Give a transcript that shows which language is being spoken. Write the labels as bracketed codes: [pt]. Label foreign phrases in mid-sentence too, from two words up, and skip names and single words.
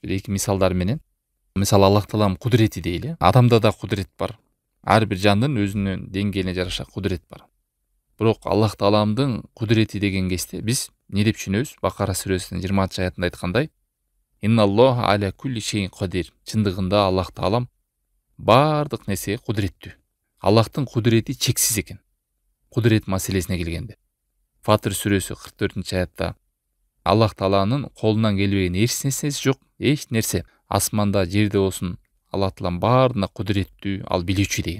[ky] Бир эки мисалдар менен. Мисалы, Аллах таалам кудурети дейли. Адамда да кудурет бар. Ар бир жандын өзүнүн деңгээлине жараша кудурет бар. Бирок Аллах тааламдын кудурети деген кезде биз эмне деп түшүнөбүз? Бакара сүрөсүнүн 20 аятында айткандай: [ar] «إن الله على كل شيء قدير». [ky] Чындыгында Аллах таалам бардык нерсеге кудуреттүү. Аллахтын кудурети чексиз экен. Кудурет маселесине келгенде. Фатыр сүрөсү 44 аятта Аллах тааланын колунан келбеген эч нерсеси жок, эч нерсе. Асманда, жерде болсун, Аллах таалам баарына кудуреттүү, ал билүүчү деген.